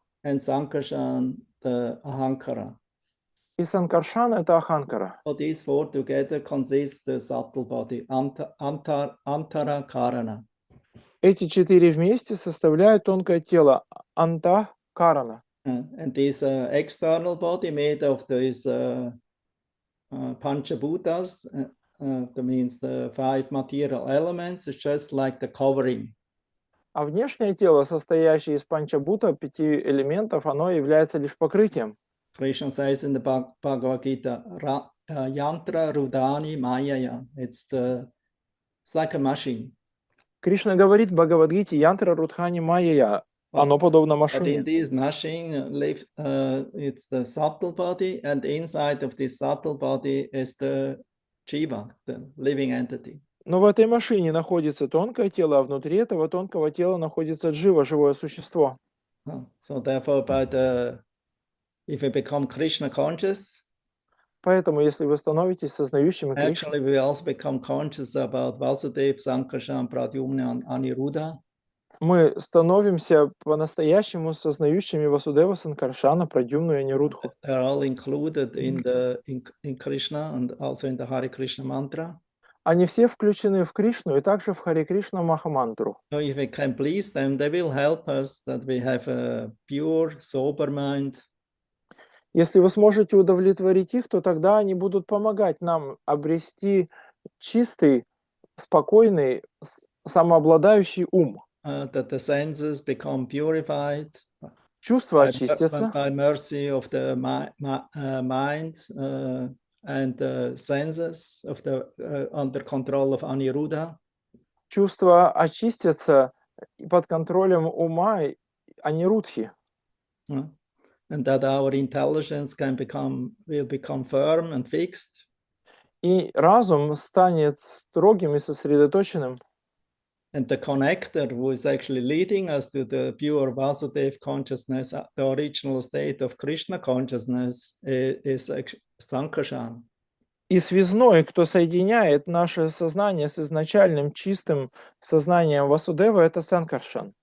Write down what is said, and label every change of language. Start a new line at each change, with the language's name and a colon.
English: And Sankarshan, the Ahankara.
Russian: И Санкаршан — это Аханкара.
English: So these four together consist the subtle body, Antara Karana.
Russian: Эти четыре вместе составляют тонкое тело Антахкарана.
English: And this external body made of these Panchabhutas, that means the five material elements, is just like the covering.
Russian: А внешнее тело, состоящее из панчабута, 5 элементов, оно является лишь покрытием.
English: Krishna says in the Bhagavad Gita, Yantra Rudani Mayaya. It's like a machine.
Russian: Кришна говорит в Бхагавадгите: Янтра Рудхани Майя, оно подобно
English: But in
Russian: машине.
English: this machine, it's the subtle body, and inside of this subtle body is the Jiva, the living entity.
Russian: Но в этой машине находится тонкое тело, а внутри этого тонкого тела находится джива, живое существо.
English: So therefore, if we become Krishna conscious,
Russian: Поэтому, если вы становитесь сознающими Кришну,
English: actually we also become conscious about Vasudev, Sankarshan, Pradyumna, and Aniruddha.
Russian: мы становимся по-настоящему сознающими Васудева, Санкаршана, Прадьюмну и Анирудху.
English: They're all included in Krishna and also in the Hare Krishna mantra.
Russian: Они все включены в Кришну и также в Харе Кришна Махамантру.
English: So if we can please them, they will help us that we have a pure, sober mind.
Russian: Если вы сможете удовлетворить их, то тогда они будут помогать нам обрести чистый, спокойный, самообладающий ум.
English: That the senses become purified
Russian: Чувства очистятся
English: by mercy of the mind and the senses of under control of Aniruddha.
Russian: чувства очистятся под контролем ума Анирудхи.
English: And that our intelligence will become firm and fixed.
Russian: И разум станет строгим и сосредоточенным.
English: And the connector who is actually leading us to the pure Vasudev consciousness, the original state of Krishna consciousness, is Sankarshan.
Russian: И связной, кто соединяет наше сознание с изначальным чистым сознанием Васудева, это Санкаршан.